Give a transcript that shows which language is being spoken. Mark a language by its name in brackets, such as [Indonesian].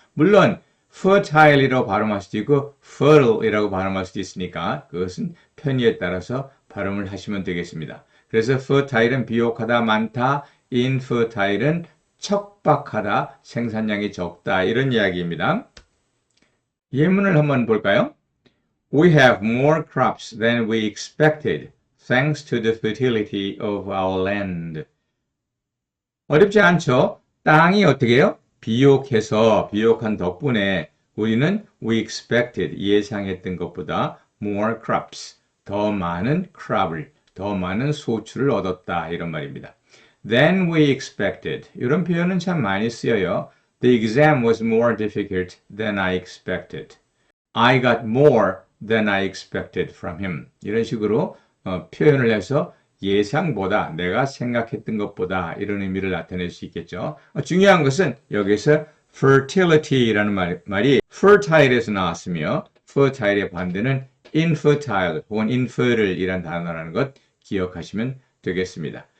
[Korean] 물론 fertile이라고 발음할 수도 있고 fertile이라고 발음할 수도 있으니까 그것은 편의에 따라서 발음을 하시면 되겠습니다. 그래서 fertile은 비옥하다, 많다, infertile은 척박하다, 생산량이 적다 이런 이야기입니다. 예문을 한번 볼까요? [English] We have more crops than we expected, thanks to the fertility of our land. [Korean] 어렵지 않죠? 땅이 어떻게 해요? 비옥해서 비옥한 덕분에 우리는 [English] we expected, [Korean] 예상했던 것보다 [English] more crops, [Korean] 더 많은 crop을, 더 많은 소출을 얻었다 이런 말입니다. [English] Than we expected, [Korean] 이런 표현은 참 많이 쓰여요. [English] The exam was more difficult than I expected. I got more than I expected from him. [Korean] 이런 식으로 표현을 해서 예상보다, 내가 생각했던 것보다 이런 의미를 나타낼 수 있겠죠. 중요한 것은 여기서 fertility라는 말이 fertile에서 나왔으며 fertile의 반대는 infertile 혹은 infertile이란 단어라는 것 기억하시면 되겠습니다.